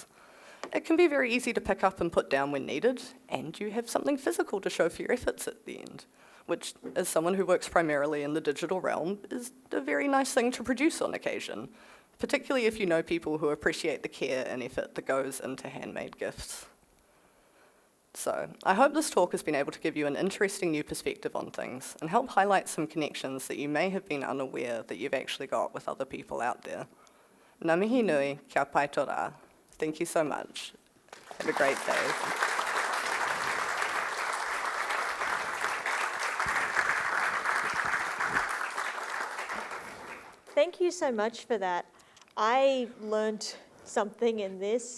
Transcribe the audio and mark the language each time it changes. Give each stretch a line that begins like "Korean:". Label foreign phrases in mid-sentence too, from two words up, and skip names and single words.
English: It can be very easy to pick up and put down when needed, and you have something physical to show for your efforts at the end, which, as someone who works primarily in the digital realm, is a very nice thing to produce on occasion, particularly if you know people who appreciate the care and effort that goes into handmade gifts. So, I hope this talk has been able to give you an interesting new perspective on things and help highlight some connections that you may have been unaware that you've actually got with other people out there.
Māori: Ngā mihi nui, kia pai tō rā.
English: Thank you so much. Have a great day. Thank you so much for that. I learned something in this.